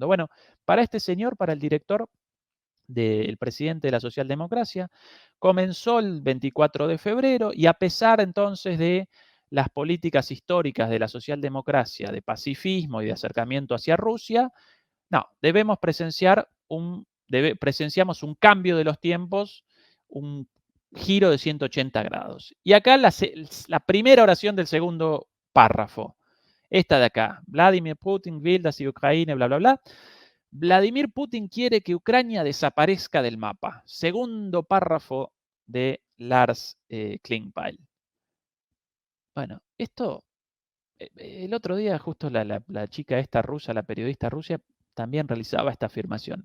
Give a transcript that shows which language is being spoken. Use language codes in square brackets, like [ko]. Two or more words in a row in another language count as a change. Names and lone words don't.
[es] Bueno, para este señor, para el director del presidente de la socialdemocracia, comenzó el 24 de febrero y a pesar entonces de las políticas históricas de la socialdemocracia, de pacifismo y de acercamiento hacia Rusia, no, presenciamos un cambio de los tiempos, un giro de 180 grados. Y acá la primera oración del segundo párrafo, esta de acá, [de] Vladimir Putin will, dass die Ukraine, bla, bla, bla. [es] Vladimir Putin quiere que Ucrania desaparezca del mapa. Segundo párrafo de Lars Klingbeil. Bueno, esto, el otro día justo la chica esta rusa, la periodista rusa, también realizaba esta afirmación.